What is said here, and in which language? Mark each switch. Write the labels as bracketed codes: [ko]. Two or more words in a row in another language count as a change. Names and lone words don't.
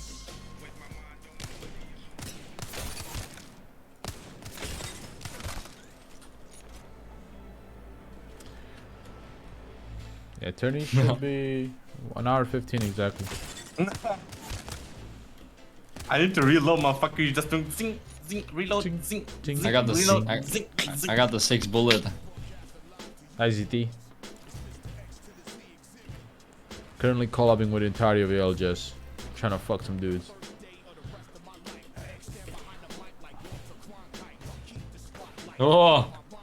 [en] Yeah, turning should be 1 hour 15 exactly. I need to reload, motherfucker. You just doing zing, zing, reload, Zing, zing, zing. zing, I got the reload, zing. zing, zing. I got the 6 bullet. IZT. Currently collabing with Ontario VLJS. Trying to fuck some dudes. Oh.